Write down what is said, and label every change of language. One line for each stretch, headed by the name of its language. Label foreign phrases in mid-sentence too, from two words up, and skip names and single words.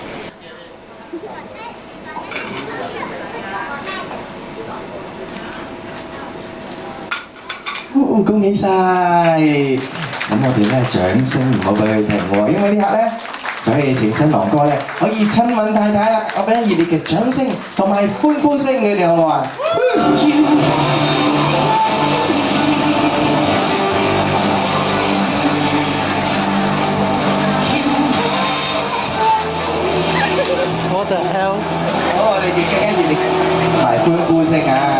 Cantonese: 恭喜晒！咁我哋咧掌聲唔好俾佢停喎，因為呢刻咧就可以請新郎哥咧可以親吻太太啦！我俾熱烈嘅掌聲同埋歡呼聲佢哋好唔好啊？
English: What the hell？
Cantonese: 好，我哋亦更加熱烈同埋歡呼聲啊！